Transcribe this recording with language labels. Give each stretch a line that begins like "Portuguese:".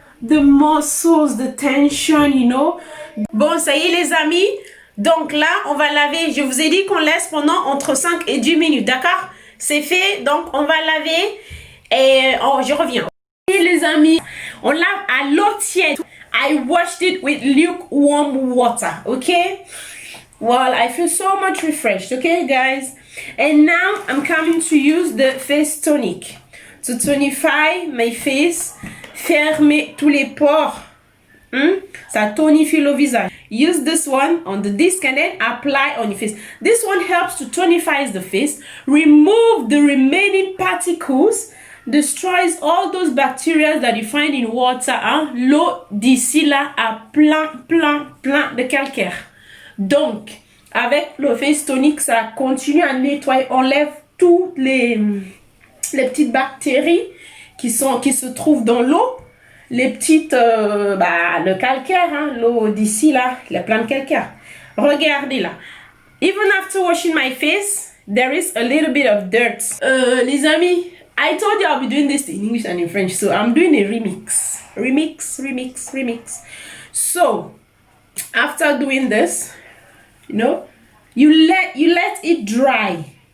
English: the muscles, the tension, you know.
French: Bon, ça y est les amis. Donc là, on va laver. Je vous ai dit qu'on laisse pendant entre 5 et 10 minutes, d'accord? C'est fait, donc on va laver. Et je reviens. Et les amis, on lave à l'eau tiède.
English: I washed it with lukewarm water, okay? Well, I feel so much refreshed, okay guys? And now I'm coming to use the face tonic to tonify my face.
French: Fermez tous les pores. Ça tonifie le visage.
English: Use this one on the disc and then apply on your face. This one helps to tonify the face, remove the remaining particles, destroys all those bacteria that you find in water.
French: Hein? L'eau d'ici là a plein de calcaire. Donc, avec le face tonic, ça continue à nettoyer, enlève toutes les petites bactéries qui se trouvent dans l'eau les petites, le calcaire, hein, l'eau d'ici là, la plante calcaire. Regardez là.
English: Even after washing my face, there is a little bit of dirt. Les amis, I told you I'll be doing this in English and in French, so I'm doing a remix. Remix. So, after doing this, you know, you let it dry.